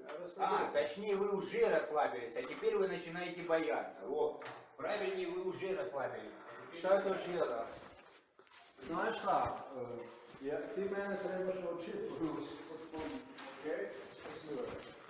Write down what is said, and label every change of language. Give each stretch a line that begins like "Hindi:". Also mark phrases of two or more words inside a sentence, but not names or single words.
Russian: Расслабиться. Точнее, вы уже расслабились, а теперь вы начинаете бояться. Вот. Правильнее, вы уже расслабились.
Serbian: Šta je to žira? Znaš šta? Ti mene trebaš naučiti ruski. Okej? Spasibo.